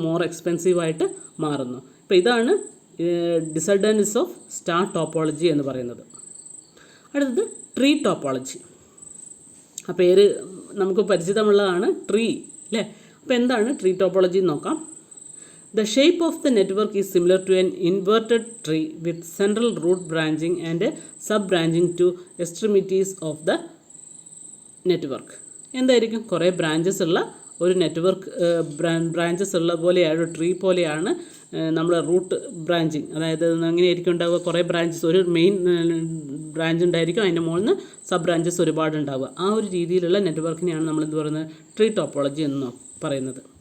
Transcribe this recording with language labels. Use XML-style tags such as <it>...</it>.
<ml>More എക്സ്പെൻസീവായിട്ട് മാറുന്നു. അപ്പോൾ ഇതാണ് ഡിസഡ്വാൻറ്റേജസ് ഓഫ് സ്റ്റാർ ടോപ്പോളജി എന്ന് പറയുന്നത്. അടുത്തത് ട്രീ ടോപ്പോളജി. ആ പേര് നമുക്ക് പരിചിതമുള്ളതാണ്, ട്രീ അല്ലേ? അപ്പോൾ എന്താണ് ട്രീ ടോപ്പോളജി എന്ന് നോക്കാം.</ml> <en>The shape of the network is similar to an inverted tree with central root branching and sub-branching to extremities of the network.</en> <ml>എന്തായിരിക്കും? കുറേ ബ്രാഞ്ചസ് ഉള്ള ഒരു നെറ്റ്വർക്ക്, ബ്രാഞ്ചസ് ഉള്ള പോലെയാണ്, ഒരു ട്രീ പോലെയാണ് നമ്മുടെ റൂട്ട് ബ്രാഞ്ചിങ്. അതായത് എങ്ങനെയായിരിക്കും ഉണ്ടാവുക? കുറേ ബ്രാഞ്ചസ്, ഒരു മെയിൻ ബ്രാഞ്ച് ഉണ്ടായിരിക്കും, അതിൻ്റെ മുകളിൽ നിന്ന് സബ് ബ്രാഞ്ചസ് ഒരുപാട് ഉണ്ടാവുക. ആ ഒരു രീതിയിലുള്ള നെറ്റ്വർക്കിനെയാണ് നമ്മൾ എന്ത് പറയുന്നത്? ട്രീ ടോപ്പോളജി എന്ന് പറയുന്നത്.</ml>